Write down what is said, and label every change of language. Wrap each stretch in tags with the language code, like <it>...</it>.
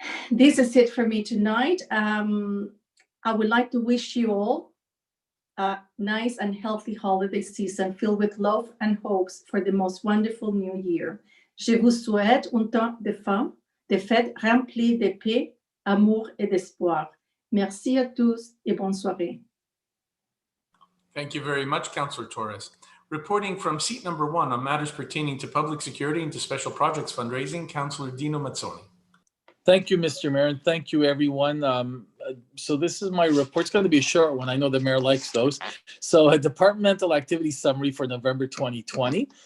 <en>This is it for me tonight. I would like to wish you all a nice and healthy holiday season filled with love and hopes for the most wonderful new year.</en> <fr>Je vous souhaite un temps de fêtes rempli de paix, amour et d'espoir. Merci à tous et bonne soirée.</fr> <en>Thank you very much, Councillor Torres. Reporting from seat number 1 on matters pertaining to public security and to special projects fundraising, Councillor Dino Mazzoni. Thank you, Mr. Mayor, and thank you, everyone. So this is my report. It's going to be a short one. I know the mayor likes those. So a departmental activity summary for November 2020.</en>